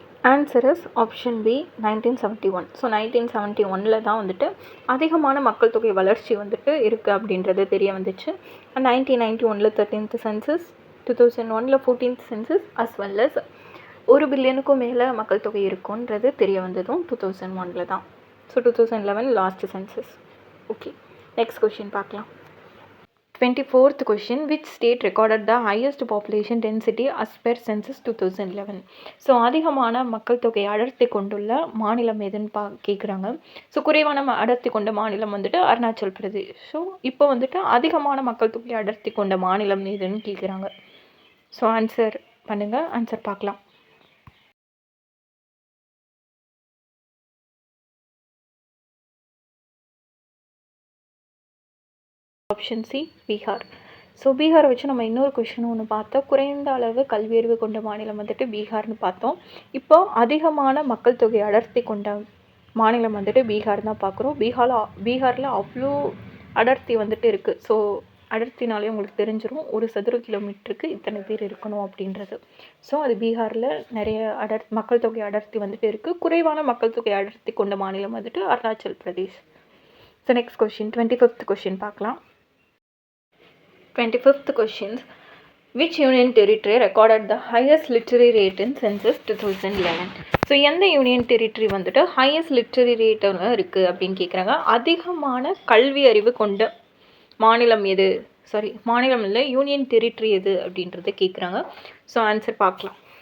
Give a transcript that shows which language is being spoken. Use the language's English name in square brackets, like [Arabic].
[Tamil] Answer is option B 1971. So 1971 தான் வந்துட்டு அதிகமான மக்கள் தொகை வளர்ச்சி வந்துட்டு இருக்குது அப்படின்றது தெரிய வந்துச்சு. 1991 13th census, 2001 14th census, [English] as well as [Tamil] 1 பில்லியனுக்கும் மேலே மக்கள் தொகை இருக்குன்றது தெரிய வந்ததும் 2001 தான். So 2011 last census. Okay, next question பார்க்கலாம். [English] 24th question, which state recorded the highest population density as per census 2011? [Tamil] So அதிகமான மக்கள் தொகை அடர்த்தி கொண்டுள்ள மாநிலம் எதுன்னு கேட்குறாங்க. ஸோ குறைவான அடர்த்தி கொண்ட மாநிலம் வந்துட்டு அருணாச்சல் பிரதேஷ். ஸோ இப்போ வந்துட்டு அதிகமான மக்கள் தொகை அடர்த்தி கொண்ட மாநிலம் எதுன்னு கேட்குறாங்க. ஸோ ஆன்சர் பண்ணுங்கள், ஆன்சர் பார்க்கலாம். Option C Bihar. ஸோ பீகாரை வச்சு நம்ம இன்னொரு கொஷின் ஒன்று பார்த்தோம். குறைந்த அளவு கல்வியறிவு கொண்ட மாநிலம் வந்துட்டு பீகார்னு பார்த்தோம். இப்போ அதிகமான மக்கள் தொகை அடர்த்தி கொண்ட மாநிலம் வந்துட்டு பீகார் தான் பார்க்குறோம். பீகாரில் அவ்வளோ அடர்த்தி வந்துட்டு இருக்குது. ஸோ அடர்த்தினாலே உங்களுக்கு தெரிஞ்சிடும், ஒரு சதுர கிலோமீட்டருக்கு இத்தனை பேர் இருக்கணும் அப்படின்றது. ஸோ அது பீகாரில் நிறைய மக்கள் தொகை அடர்த்தி வந்துட்டு இருக்குது. குறைவான மக்கள் தொகை அடர்த்தி கொண்ட மாநிலம் வந்துட்டு Arunachal Pradesh. So next question 25th question பார்க்கலாம். [English] 25th question, which union territory recorded the highest literary rate in census 2011? [Tamil] So எந்த யூனியன் டெரிட்டரி வந்துட்டு [English] highest literary ரேட்டில் [Tamil] இருக்குது அப்படின்னு கேட்குறாங்க. அதிகமான கல்வி அறிவு கொண்ட மாநிலம் எது? மாநிலம் இல்லை, யூனியன் டெரிட்டரி எது அப்படின்றத கேட்குறாங்க. ஸோ ஆன்சர் பார்க்கலாம்.